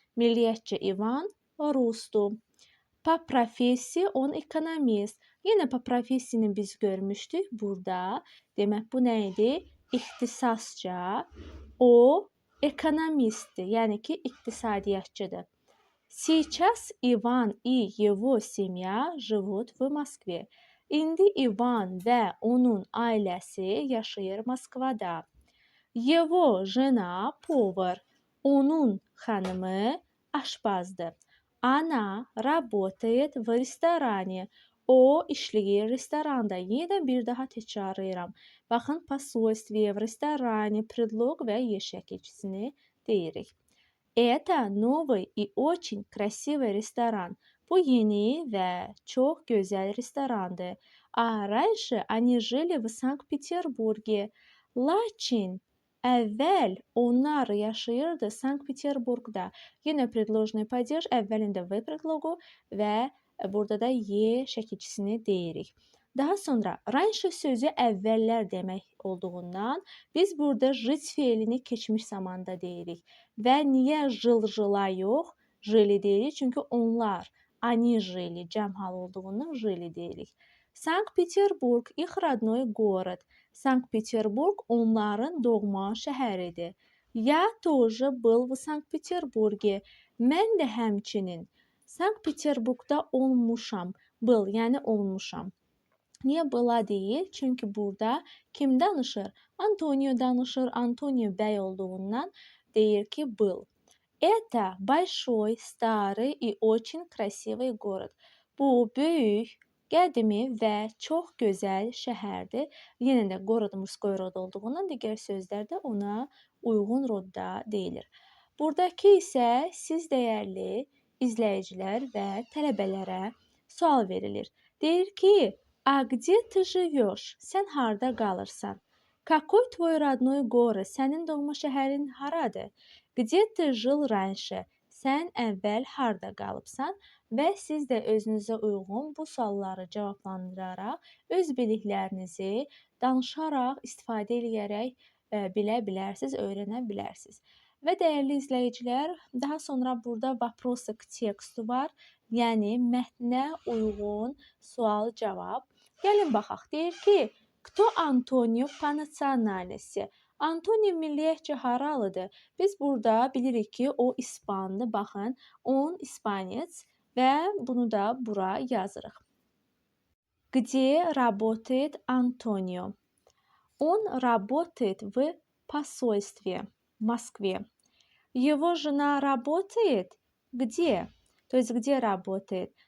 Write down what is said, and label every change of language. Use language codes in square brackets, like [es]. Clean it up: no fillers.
[az] Milliyyətcə Ivan Rusdu. [ru] Po profesi on ekonomist. [az] Yenə [ru] po profesini [az] biz görmüşdük burada. Demək, bu nə idi? İxtisasca o ekonomistdir, yəni ki, iqtisadiyyatçıdır. [ru] Сейчас Иван и его семья живут в Москве. [az] İndi İvan və onun ailəsi yaşayır Moskvada. [ru] Его жена повар. [az] Onun xanımı aşpazdır. [ru] Она работает в ресторане. [az] O işləyir restoranda. Yenə bir daha təkrarlayıram. Baxın, [ru] посольствие, в ресторане, предлог [az] və yer şəkilçisini deyirik. [ru] Это новый и очень красивый ресторан. [az] Bu yeni və çox gözəl restorandır. [ru] А раньше они жили в Санкт-Петербурге. [az] Lakin əvvəl onlar yaşayırdı Sankt-Peterburgda. Yenə [ru] предложный падеж, [az] əvvəlində V predloqu və burada da Y şəkilçisini deyirik. Daha sonra раньше sözü əvvəllər demək olduğundan biz burada жить feilini keçmiş zamanda deyirik. Və niyə жил-жила yox, жили deyirik? Çünki onlar, [ru] они жили, [az] cəm hal olduğundan жили deyirik. [ru] Sankt-Peterburg, их родной город. [az] Sankt-Peterburg onların doğma şəhəridir. [ru] Я тоже был в Санкт-Петербурге. [az] Mən də həmçinin Sankt-Peterburgda olmuşam. Был, yəni olmuşam. Niyə была deyil? Çünki burada kim danışır? Antonio danışır. Antonio bəy olduğundan deyir ki, был. [ru] Это большой, старый и очень красивый город. [az] Bu böyük, qədimi və çox gözəl şəhərdir. Yenə də [ru] город мужской rod [az] olduğundan digər sözlər də ona uyğun rodda deyilir. Buradakı isə siz dəyərli izləyicilər və tələbələrə sual verilir. Deyir ki, [ru] а где ты живешь? [az] Sən harda qalırsan? [ru] Какой твой родной город? [az] Sənin doğma şəhərin haradır? [ru] Где ты жил раньше? [az] Sən əvvəl harda qalıbsan? Və siz də özünüzə uyğun bu sualları cavablandıraraq öz biliklərinizi danışaraq, istifadə edərək bilə bilərsiniz, öyrənə bilərsiniz. Və dəyərli izləyicilər, daha sonra burada [ru] vопросы к tekstu [az] var. Yəni mətnə uyğun sual-cavab. Gəlin baxaq. Deyir ki, [ru] кто Antonio по национальности? [az] Antonio milliyyətcə haralıdır? Biz burada bilirik ki, o İspandır. Baxın, on İspanyec və bunu da bura yazırıq. [ru] Где работает Антонио? Он работает в посольстве в Москве. Его жена работает? Где? То есть где работает?